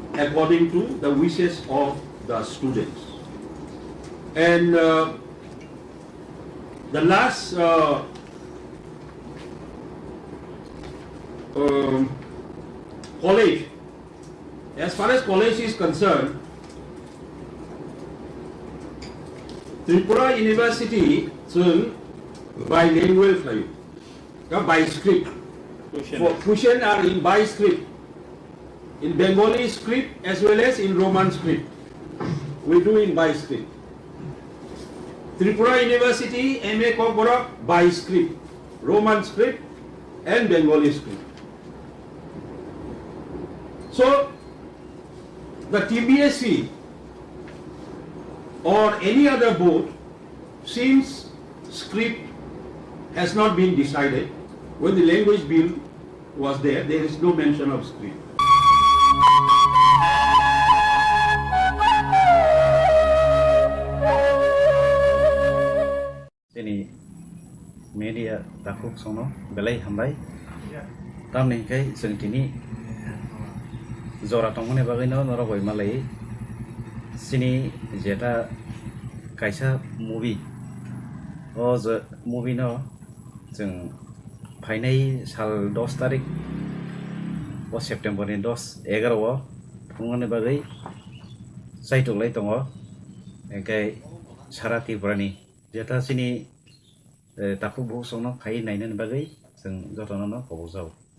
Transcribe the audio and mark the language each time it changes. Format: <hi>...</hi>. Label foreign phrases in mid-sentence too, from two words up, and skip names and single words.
<en>according to the wishes of the students. And the last college, as far as college is concerned, Tripura University will bilingual by script. Question are in by script, in Bengali script as well as in Roman script. We do in by script. Tripura University MA Kokborok by script, Roman script and Bengali script. So the TBSC or any other board, since script has not been decided, when the language bill was there is no mention of script.</en> <trp>Ini media takuk sono belai hambai tam ning kai जों दिनै जरा तंगने बागैनो नरगय मालै सिनि जेटा कायसा मुभि ओ ज मुभि न जों फाइनाय साल 10 तारिख ओ सेप्टेम्बर नि 10-11 ओ फुंगने बागै साइटोलाय दङ एकाय सारा त्रिपुरानि जेटा सिनि ताकु बहु सोनो फाइ नायनो बागै जों जतनानो खबजाव</trp>